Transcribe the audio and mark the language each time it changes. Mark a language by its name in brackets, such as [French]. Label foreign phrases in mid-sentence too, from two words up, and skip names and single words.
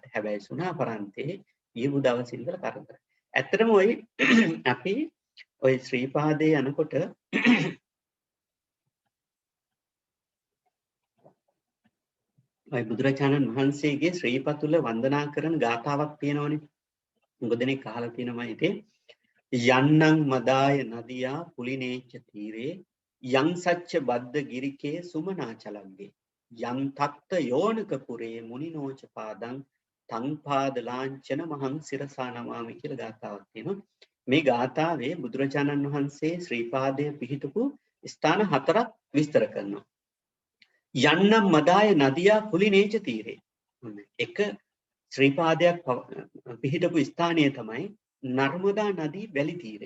[Sinhala] හැබැයි සුණාපරන්තේ ඊපු දවසේ ඉඳලා කරදර. ඇත්තටම අපි ඔය ශ්‍රීපාදේ යනකොට ඔය බුදුරජාණන් වහන්සේගේ ශ්‍රීපතුල වන්දනා කරන ගාථාවක් තියෙනවනේ. මොකදනේ අහලා තියෙනවා ඉතින් [Pali] යන්නං මදාය නදියා පුලිනේච්ච තීරේ යං සච්ච බද්ද ගිරිකේ සුමනා චලග්ගේ යං තත්ත යෝනක පුරේ මුනිනෝච පාදං තං පාද ලාංඡන මහං සිරසා නමාමි [Sinhala] කියලා ගාථාවක් තියෙනවා. මේ ගාථාවේ බුදුරජාණන් වහන්සේ ශ්‍රීපාදයේ පිහිටපු ස්ථාන 4ක් විස්තර කරනවා. [Pali] යන්නම් මදාය නදියා පුලිනේච තීරේ. [Sinhala] එක ශ්‍රීපාදයක් පිහිටපු ස්ථානය තමයි නර්මදා නදී වැලි තීරේ.